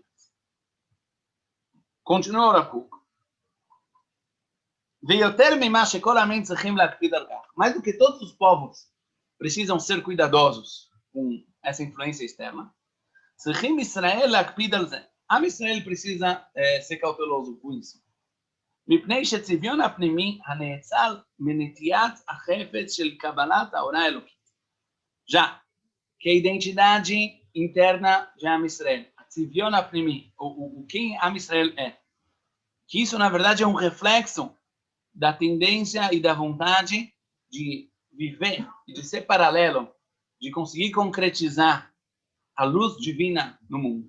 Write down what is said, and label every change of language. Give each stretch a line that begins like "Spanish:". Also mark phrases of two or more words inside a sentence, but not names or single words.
Portuguese: Continua o Rav. Mais do que todos os povos precisam ser cuidadosos com essa influência externa, Am Israel precisa ser cauteloso com isso.
Hebrew: מפני שצביון הפנימי הנאצל מנטיית החפץ של קבלת ההוראה האלוקית.
Portuguese: Já que a identidade interna de Am Israel, a
Hebrew: צביון הפנימי,
Portuguese: o quem Am Israel é, que isso na verdade é um reflexo da tendência e da vontade de viver e de ser paralelo, de conseguir concretizar a luz divina no mundo.